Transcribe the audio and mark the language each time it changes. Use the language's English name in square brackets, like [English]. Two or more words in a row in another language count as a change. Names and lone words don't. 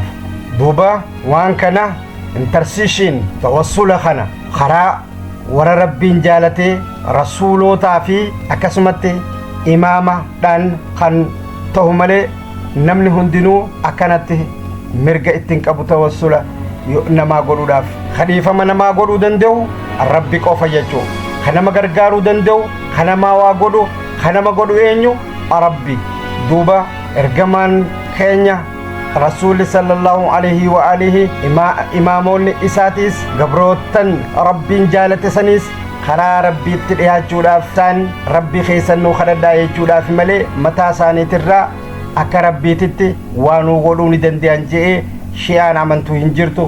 [Oromo] duuba waan kana intercession tawassula kana karaa warra rabbiin jaalatee rasuulotaa fi akkasumatti imaamaadhaan kan tahu malee namni hundinuu akkanatti mirga ittiin qabu tawassula namaa godhuudhaaf. kadhiifama namaa godhuu danda'u rabbi qofa jechuu. kanama gargaaruu danda'u kanamaa waa godhu kanama godhu eenyu rabbi. duuba ergamaan keenya rasuulli [Arabic] صلى الله عليه وآله [Oromo] imaamoonni isaatis gabrootan rabbiin jaalate sanis karaa rabbiitti dhiyaachuudhaaf isaan rabbi keessannuu kadhadhaa jechuudhaaf malee mataa isaaniitirraa akka rabbiititti waanuu godhuu ni danda'an je'ee shi'aan amantuu hin jirtu.